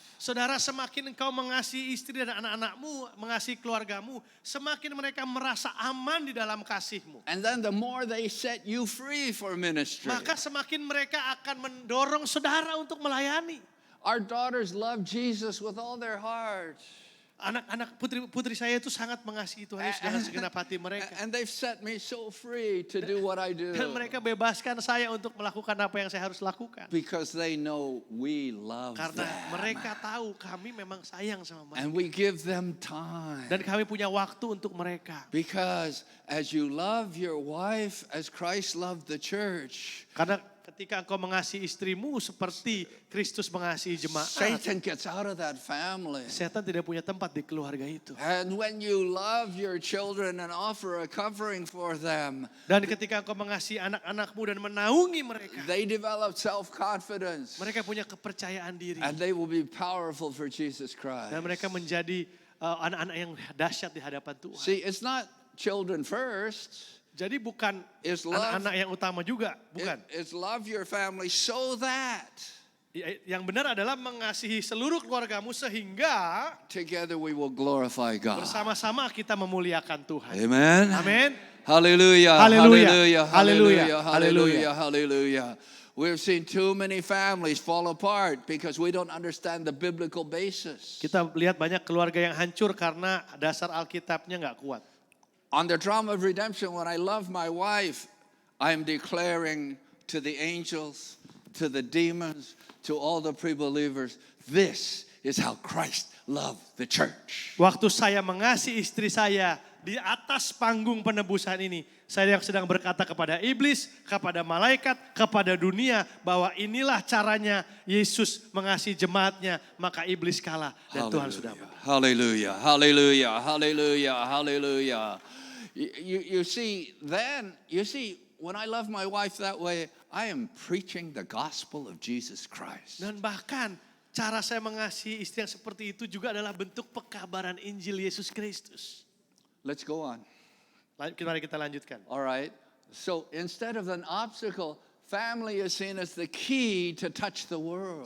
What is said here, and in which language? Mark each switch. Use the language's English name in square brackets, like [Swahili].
[Indonesian] Saudara, semakin engkau mengasihi istri dan anak-anakmu, mengasihi keluargamu, semakin mereka merasa aman di dalam kasihmu. [English] And then the more they set you free for ministry. [Indonesian] Maka semakin mereka akan mendorong saudara untuk melayani. [English] Our daughters love Jesus with all their heart. [Indonesian] Anak-anak putri saya itu sangat mengasihi Tuhan Yesus dengan segenap hati mereka. [English] And they've set me so free to do what I do. [Indonesian] Dan mereka bebaskan saya untuk melakukan apa yang saya harus lakukan. [English] Because they know we love [Indonesian] Karena [English] them. [Indonesian] mereka tahu kami memang sayang sama mereka. [English] And we give them time. [Indonesian] Dan kami punya waktu untuk mereka. [English] Because as you love your wife as Christ loved the church, [Indonesian] Karena ketika engkau mengasihi istrimu seperti Kristus mengasihi jemaat, [English] Satan gets out of that family. [Indonesian] setan tidak punya tempat di keluarga itu. [English] And when you love your children and offer a covering for them, [Indonesian] Dan ketika engkau mengasihi anak-anakmu dan menaungi mereka, [English] they develop self-confidence. [Indonesian] mereka punya kepercayaan diri. [English] And they will be powerful for Jesus Christ. [Indonesian] Dan mereka menjadi anak-anak yang dahsyat di hadapan Tuhan. [English] See, it's not children first. [Indonesian] Jadi bukan [English] It's love. [Indonesian] anak-anak yang utama juga, bukan. [English] It's love your family so that [Indonesian] Yang benar adalah mengasihi seluruh keluargamu sehingga [English] together we will glorify God. [Indonesian] bersama-sama kita memuliakan Tuhan. [English] Amen. [Indonesian] Amin. [English] Hallelujah. Hallelujah. Hallelujah. Hallelujah. Hallelujah. We've seen too many families fall apart because we don't understand the biblical basis. [Indonesian] Kita lihat banyak keluarga yang hancur karena dasar Alkitabnya nggak kuat. [English] On the drama of redemption, when I love my wife, I'm declaring to the angels, to the demons, to all the pre-believers, this is how Christ loved the church. [Indonesian] Waktu saya mengasihi istri saya di atas panggung penebusan ini, saya yang sedang berkata kepada iblis, kepada malaikat, kepada dunia bahwa inilah caranya Yesus mengasihi jemaatnya, maka iblis kalah dan Tuhan sudah menang. [English] Hallelujah, hallelujah, hallelujah, hallelujah. You see, when I love my wife that way, I am preaching the gospel of Jesus Christ. [Indonesian] Dan bahkan cara saya mengasihi istri yang seperti itu juga adalah bentuk pekabaran Injil Yesus Kristus. [English] Let's go on. [Indonesian] Mari kita lanjutkan. [English] All right. So instead of an obstacle, family is seen as the key to touch the world.